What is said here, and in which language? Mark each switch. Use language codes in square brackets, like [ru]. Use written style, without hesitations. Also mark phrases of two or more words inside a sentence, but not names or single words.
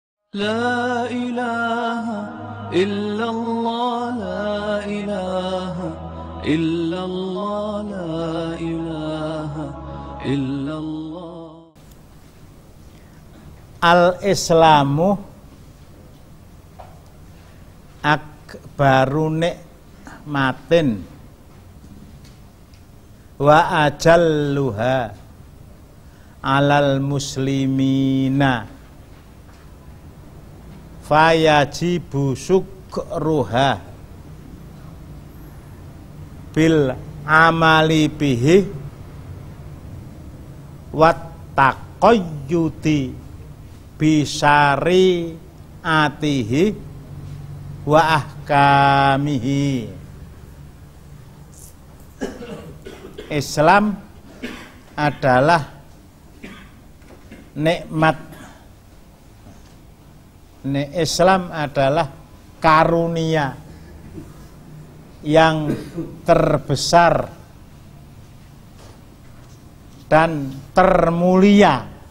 [ar] لا إله إلا الله لا إله إلا الله لا إله إلا الله. الإسلام أكبر نعمة وأجلها على المسلمين فيجب شكرها بالعمل به والتقيد بشرائعه وأحكامه. [id] Islam adalah nikmat. Islam adalah karunia yang terbesar dan termulia.